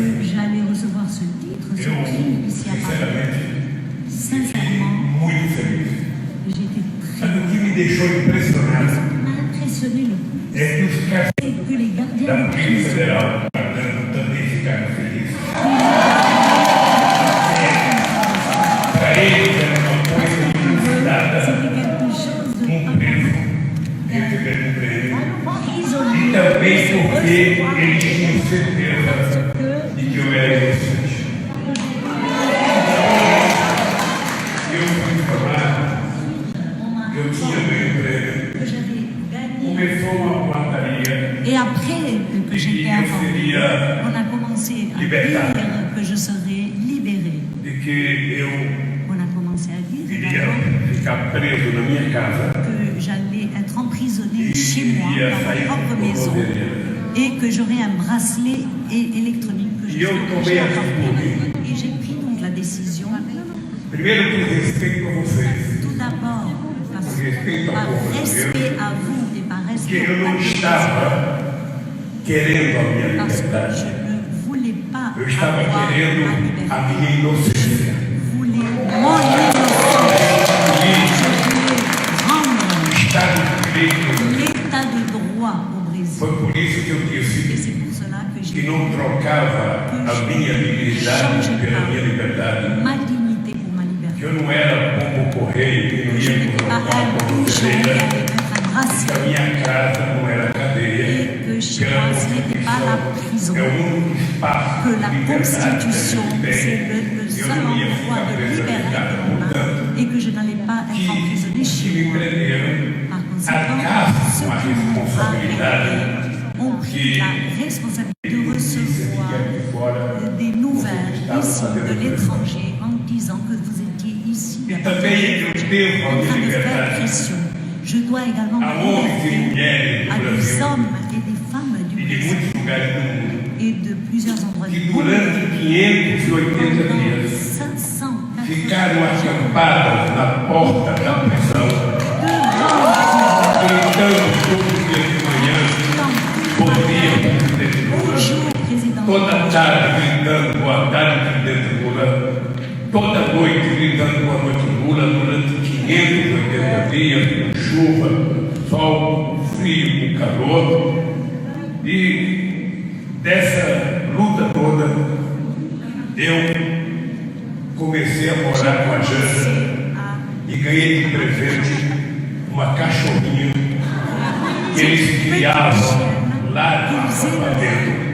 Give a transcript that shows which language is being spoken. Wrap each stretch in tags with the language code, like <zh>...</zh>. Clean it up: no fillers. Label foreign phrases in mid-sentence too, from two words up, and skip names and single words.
<fr>j'allais recevoir ce titre, ce prix ici à Paris. Sincèrement,</fr> <pt>muito feliz.</pt> <fr>j'ai été très</fr> <pt>Sabe o que me deixou impressionado?</pt> <fr>m'a impressionné le</fr> <pt>É que os caras</pt> <fr>fait que les gardiens</fr> <pt>da</pt> <fr>de</fr> <pt>Polícia</pt> <fr>prison</fr> <pt>Federal também ficaram felizes. Para eles era uma coisa inusitada,</pt> <fr>c'était quelque chose de</fr> <pt>preso, receber um prêmio. E</pt> <fr>prisonnier.</fr> <pt>também porque eles tinham certeza de que eu era inocente. Eu fui informado que eu tinha ganho o prêmio.</pt> <fr>Que j'avais gagné.</fr> <pt>Começou uma plataria</pt> <fr>Et après que j'étais informée, on a commencé à dire que je serais libérée.</fr> <pt>de que eu</pt> <fr>On a commencé à dire</fr> <pt>iria ficar preso na minha casa</pt> <fr>que j'allais être emprisonnée</fr> <pt>e</pt> <fr>chez moi,</fr> <pt>iria</pt> <fr>dans ma</fr> <pt>sair</pt> <fr>propre</fr> <pt>por</pt> <fr>maison,</fr> <pt>poderia.</pt> <fr>et que j'aurais un bracelet électronique que je</fr> <pt>E eu</pt> <fr>serais</fr> <pt>tomei a</pt> <fr>porter.</fr> <pt>atitude,</pt> <fr>Et j'ai pris donc la décision,</fr> <pt>primeiro por respeito a vocês,</pt> <fr>tout d'abord par respect à vous et par</fr> <pt>que</pt> <fr>respect</fr> <pt>eu</pt> <fr>à</fr> <pt>não</pt> <fr>la</fr> <pt>estava querendo a minha</pt> <fr>parce que</fr> <pt>liberdade.</pt> <fr>je ne voulais pas</fr> <pt>Eu estava</pt> <fr>avoir</fr> <pt>querendo</pt> <fr>ma</fr> <pt>a</pt> <fr>liberté.</fr> <pt>minha inocência.</pt> <fr>Je voulais mon innocence. Je voulais rendre</fr> <pt>O Estado de Direito.</pt> <fr>l'état de droit au Brésil.</fr> <pt>Foi por isso que eu</pt> <fr>Et</fr> <pt>disse</pt> <fr>c'est pour cela que</fr> <pt>que</pt> <fr>j'ai</fr> <pt>não trocava a minha dignidade pela minha liberdade.</pt> <fr>ma dignité pour ma</fr> <pt>Que</pt> <fr>liberté.</fr> <pt>eu não era pombo correio, que não</pt> <fr>Je</fr> <pt>ia</pt> <fr>n'étais pas</fr> <pt>colocar</pt> <fr>un</fr> <pt>como</pt> <fr>pigeon qui</fr> <pt>cadeira,</pt> <fr>allait mettre un</fr> <pt>que a</pt> <fr>bracelet</fr> <pt>minha casa não era cadeia,</pt> <fr>et que chez</fr> <pt>que era</pt> <fr>moi ce n'était pas la prison.</fr> <pt>é o único espaço</pt> <fr>Que</fr> <pt>de</pt> <fr>la</fr> <pt>liberdade</pt> <fr>Constitution,</fr> <pt>que a gente</pt> <fr>c'est</fr> <pt>tem.</pt> <fr>le</fr> <pt>Eu</pt> <fr>seul</fr> <pt>não ia</pt> <fr>endroit</fr> <pt>ficar</pt> <fr>de</fr> <pt>preso</pt> <fr>liberté</fr> <pt>na casa.</pt> <fr>qu'on a</fr> <pt>Portanto,</pt> <fr>et que je n'allais pas être emprisonnée</fr> <pt>que</pt> <fr>chez</fr> <pt>me</pt> <fr>moi.</fr> <pt>prenderam</pt> <fr>Par conséquent,</fr> <pt>arcassem</pt> <fr>ceux</fr> <pt>com a</pt> <fr>qui m'ont</fr> <pt>responsabilidade</pt> <fr>arrêté ont pris la responsabilité de</fr> <pt>de</pt> <fr>recevoir</fr> <pt>aqui fora.</pt> <fr>des nouvelles ici de l'étranger en disant que vous étiez ici</fr> <pt>E também eu devo a</pt> <fr>en</fr> <pt>minha</pt> <fr>train de faire</fr> <pt>liberdade</pt> <fr>pression. Je dois également ma</fr> <pt>a homens e</pt> <fr>liberté</fr> <pt>mulheres</pt> <fr>à</fr> <pt>do</pt> <fr>des</fr> <pt>Brasil</pt> <fr>hommes et des femmes du</fr> <pt>e de</pt> <fr>Brésil</fr> <pt>muitos lugares do mundo</pt> <fr>et de plusieurs endroits</fr> <pt>que</pt> <fr>du monde.</fr> <pt>durante 580</pt> <fr>Pendant</fr> <pt>dias</pt> <fr>580</fr> <pt>ficaram acampadas na porta da prisão,</pt> <fr>devant</fr> <pt>gritando todo dia de manhã, bom dia, presidente Lula.</pt> <fr>Bonjour, président.</fr> <pt>Toda tarde gritando boa tarde, presidente Lula. Toda noite gritando boa noite, Lula, durante 580 dias, com chuva, sol, com frio, com calor. E dessa luta toda, eu comecei a morar com a Janja e ganhei de presente uma cachorrinha que eles criavam lá no acampamento.</pt>